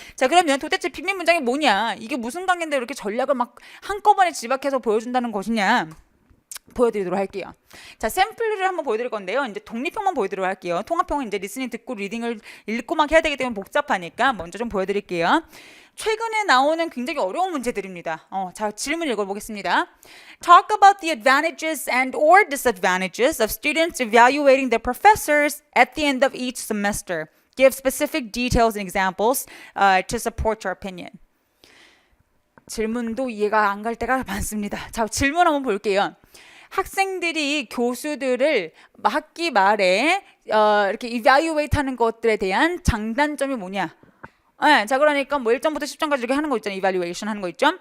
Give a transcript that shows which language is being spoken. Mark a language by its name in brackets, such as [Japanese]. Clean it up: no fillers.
[Korean] 자, 그러면 도대체 비밀 문장이 뭐냐? 이게 무슨 강의인데 이렇게 전략을 막 한꺼번에 집약해서 보여준다는 것이냐? 보여드리도록 할게요. 자, 샘플을 한번 보여드릴 건데요. 이제 독립형만 보여드리도록 할게요. 통합형은 이제 리스닝 듣고 리딩을 읽고 막 해야 되기 때문에 복잡하니까 먼저 좀 보여드릴게요. 최근에 나오는 굉장히 어려운 문제들입니다. 자, 질문 읽어보겠습니다. [English] Talk about the advantages and or disadvantages of students evaluating their professors at the end of each semester. Give specific details and examples to support your opinion. [Korean] 질문도 이해가 안 갈 때가 많습니다. 자, 질문 한번 볼게요. 학생들이 교수들을 학기 말에 이렇게 evaluate 하는 것들에 대한 장단점이 뭐냐? 네, 자, 그러니까 뭐 1점부터 10점까지 이렇게 하는 거 있잖아요. evaluation 하는 거 있죠?